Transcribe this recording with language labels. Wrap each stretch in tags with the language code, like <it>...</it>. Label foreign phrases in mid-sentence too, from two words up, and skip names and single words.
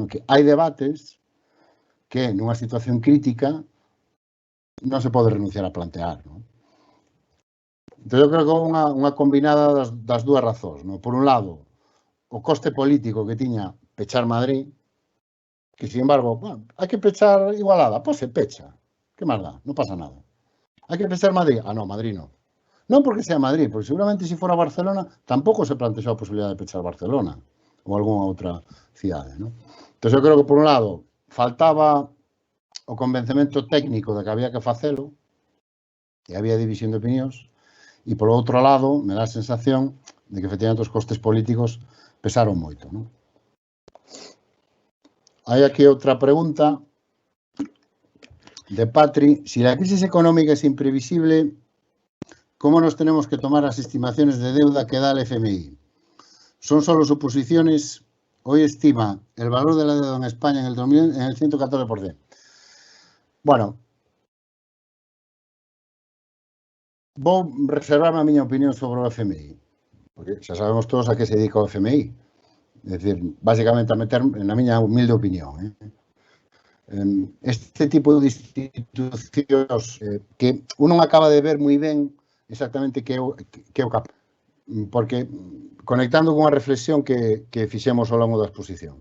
<gl>Que hai debates que nunha situación crítica non se pode renunciar a plantear, non? Entón, eu creo que unha combinada das dúas razóns, non? Por un lado, o coste político que tiña pechar Madrid, que,</gl> <es>sin embargo,</es> <gl>bueno, hai que pechar Igualada, pois se pecha.</gl> <es>¿Qué más da? No pasa nada. ¿Hay que pensar Madrid? Ah, no, Madrid no. No porque sea Madrid, porque seguramente si fuera Barcelona tampoco se planteó la posibilidad de pechar Barcelona o alguna</es> <gl>outra cidade,</gl> <es>¿no?</es> <gl>Entón, eu creo que, por un lado, faltaba o convencemento técnico de que había que facelo, e había división de opinións, e, por outro lado, me dá a sensación de que, efectivamente, os costes políticos pesaron moito, ¿no? Hai aquí outra pregunta de Patri.</gl> <es>Si la crisis económica es imprevisible, ¿cómo nos tenemos que tomar las estimaciones de deuda que da el FMI? ¿Son solo suposiciones? Hoy estima el valor de la deuda en España en el 2000 en el 114%. Bueno,</es> <gl>vou reservarme a miña opinión sobre o FMI, porque xa sabemos todos a que se dedica o FMI. É dicir, basicamente a meter, na miña humilde opinión, este tipo de institucións que uno non acaba de ver moi ben exactamente que é o cap, porque conectando con a reflexión que fixemos ao longo da exposición.</gl>